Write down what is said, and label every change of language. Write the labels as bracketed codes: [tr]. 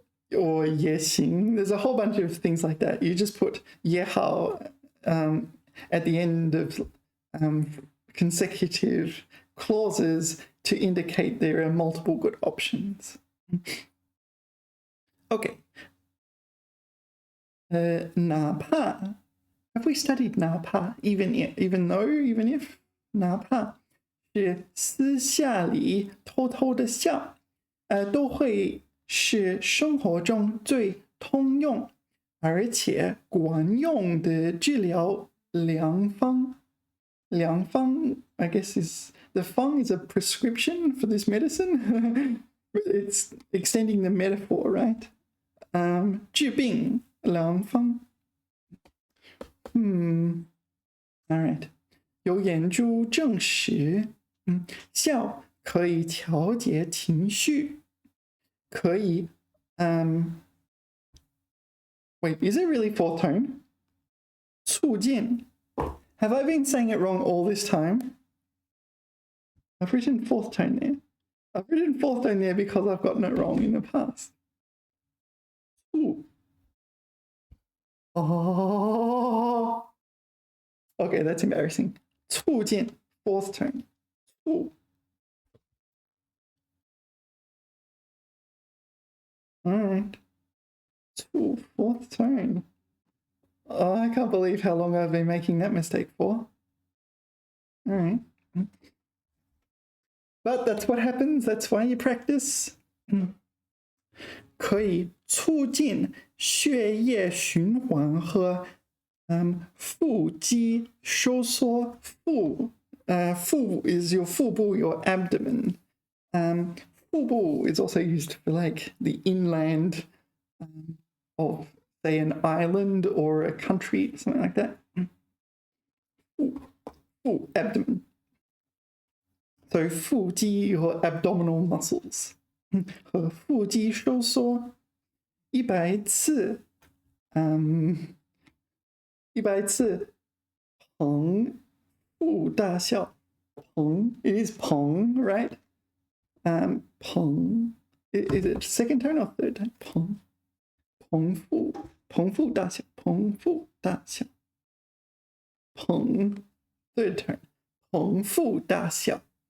[en] or 也行.There's a whole bunch of things like that. You just put 也好 at the end of consecutive clauses to indicate there are multiple good options. Okay. [zh] 哪怕 [en] Have we studied [zh] 哪怕 [en] even though, even if [zh] 哪怕是私下里偷偷的笑，都会是生活中最通用而且管用的治疗良方。 [en] 良方 I guess is the fang is a prescription for this medicine. It's extending the metaphor, right? [zh] 治病良方。 [en] All right. [zh] 有研究证实，笑可以调节情绪。 [en] 可以wait, is it really fourth tone? [zh] 促进. [en] Have I been saying it wrong all this time? I've written fourth tone there. I've written fourth tone there because I've gotten it wrong in the past. Ooh. Oh. Okay, that's embarrassing. 促进 fourth tone. Ooh. All right. Fourth tone. Oh, I can't believe how long I've been making that mistake for. All right. But that's what happens. That's why you practice. [zh] 可以促进血液循环和腹肌收缩。 [en] 腹 is your 腹部 your abdomen. 腹部 is also used for like the inland of, say, an island or a country, something like that. Abdomen. So 腹肌 your abdominal muscles. [zh] 和腹肌收缩100次，100次膨腹大笑。 [en] 膨 it is 膨 right? 膨 is it second tone or third tone? [zh] 膨腹大笑。膨腹大笑。膨 [en] third tone. [zh] 膨腹大笑。